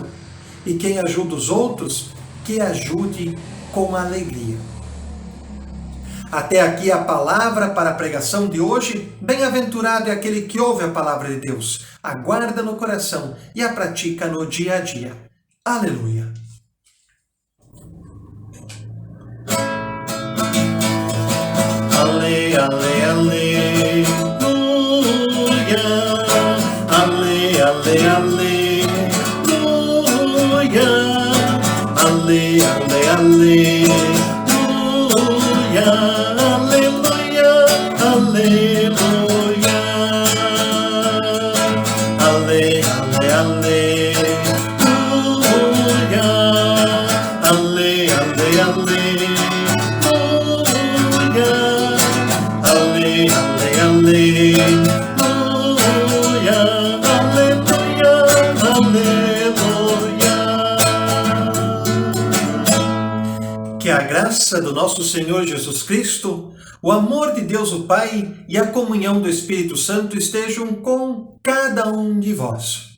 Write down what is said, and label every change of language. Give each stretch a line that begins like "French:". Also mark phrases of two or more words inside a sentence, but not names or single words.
Portuguese: E quem ajuda os outros, que ajude com alegria. Até aqui a palavra para a pregação de hoje. Bem-aventurado é aquele que ouve a palavra de Deus, aguarda no coração e a pratica no dia a dia. Aleluia! Ale, ale, aleluia. Ale, ale, aleluia. Ale, ale, aleluia. Aleluia, aleluia. Ale, ale, aleluia. Ale, ale, aleluia. Ale, ale, aleluia. Que a graça do nosso Senhor Jesus Cristo, o amor de Deus o Pai e a comunhão do Espírito Santo estejam com cada um de vós.